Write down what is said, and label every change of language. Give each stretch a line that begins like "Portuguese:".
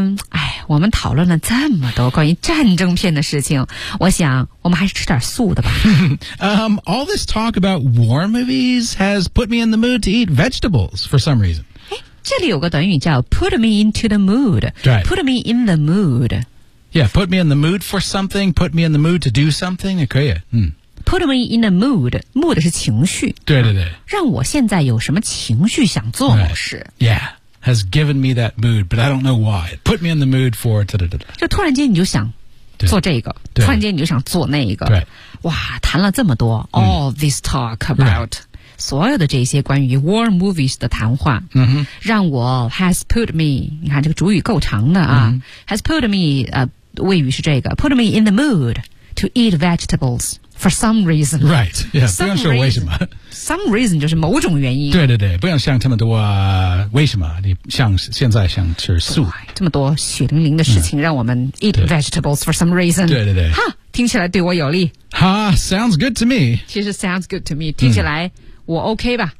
Chinese: 哎，我们讨论了这么多关于战争片的事情，我想我们还是吃点素的吧。
English: all this talk about war movies has put me in the mood to eat vegetables for some reason.
Chinese: 哎，这里有个短语叫
English: put me into the mood. Right. Put me in the mood. Yeah, put me in the mood for something, put me in the mood to do something,
Chinese: 也可以。
English: Put me in a mood. Mood
Chinese: 是情绪。对对对。让我现在有什么情绪想做某事。
English: Right. Yeah. Has given me that mood, but I don't know why. It put me in the mood for.
Chinese: 就突然间你就想做这个，突然间你就想做那个。对，哇，谈了这么多 ，
English: all this talk about、 right.
Chinese: 所有的这些关于
English: war movies
Chinese: 的谈话，嗯哼，让我
English: has put me.
Chinese: 你看这个主语够长的啊、，has put me. 谓语是这个
English: put me in the mood to eat vegetables. For some reason. Right. Yeah,
Chinese: 不用说为什么。 Some reason 就是某种原因。对对对，不用想这么多、为什么你像现在想吃素。这么多血淋淋的事情、让我们
English: eat vegetables for some reason.
Chinese: 对对对。哈，听起来对我有利。
English: 哈 sounds good to me.
Chinese: 其实
English: sounds good to me.
Chinese: 听起来我 OK 吧。